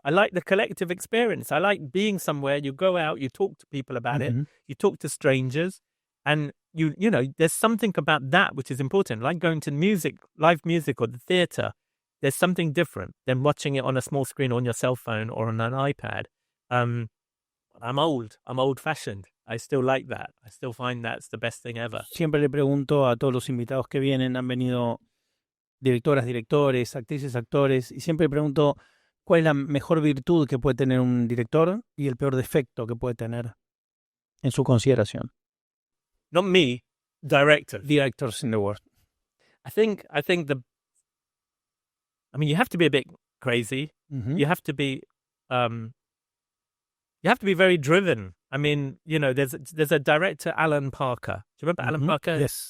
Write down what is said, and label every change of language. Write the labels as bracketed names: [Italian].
[English] I like the collective experience. I like being somewhere. You go out, you talk to people about it, you talk to strangers, and there's something about that which is important. Like going to live music or the theater. There's something different than watching it on a small screen on your cell phone or on an iPad. I'm old-fashioned. I still like that. I still find that's the best thing ever. [Spanish] Siempre le pregunto a todos los invitados que vienen, han venido directoras, directores, actrices, actores, y siempre pregunto cuál es la mejor virtud que puede tener un director y el peor defecto que puede tener en su consideración. [English] Not me, directors. Directors in the world. I think you have to be a bit crazy. You have to be very driven. I mean, there's a director, Alan Parker. Do you remember Alan Parker? Yes.